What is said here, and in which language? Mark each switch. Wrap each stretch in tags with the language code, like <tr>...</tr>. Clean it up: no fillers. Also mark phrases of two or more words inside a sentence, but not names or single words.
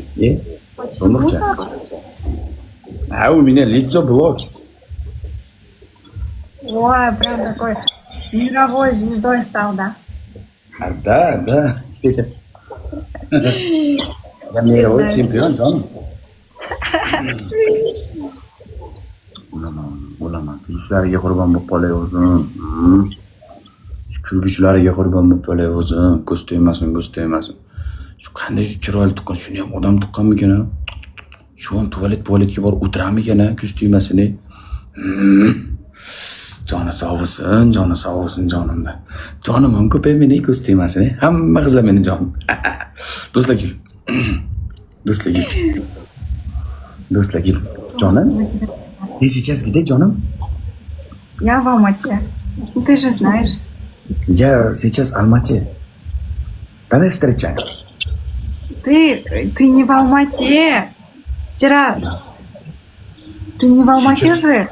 <ru>Почему так? А у меня лицо блок. Ой, прям такой мировой звездой стал, да? Да. Я мировой чемпион, да?</ru> <uz>Ulaman. Kulishlariga qurbon bo'lib qolay o'zim. Kulishlariga qurbon bo'lib qolay o'zim. Ko'z tegmasin. Shu qanday chiroyli tuqqan, shuni ham odam tuqqanmikan? Shu ham tuvaletga borib o'tirammikan, ko'z tegmasin. Joni sog' bo'lsin jonimda. Jonim ham ko'paymaydi, ko'z tegmasin. Hamma qizlar meni jonim. Do'stlar Jonim.</uz> <ru>Ты сейчас где, Джоном? Я в Алмате. ты же знаешь. Я сейчас в Алмате. Давай встречаем. Ты не в Алмате. Вчера... Ты не в Алмате же?</ru>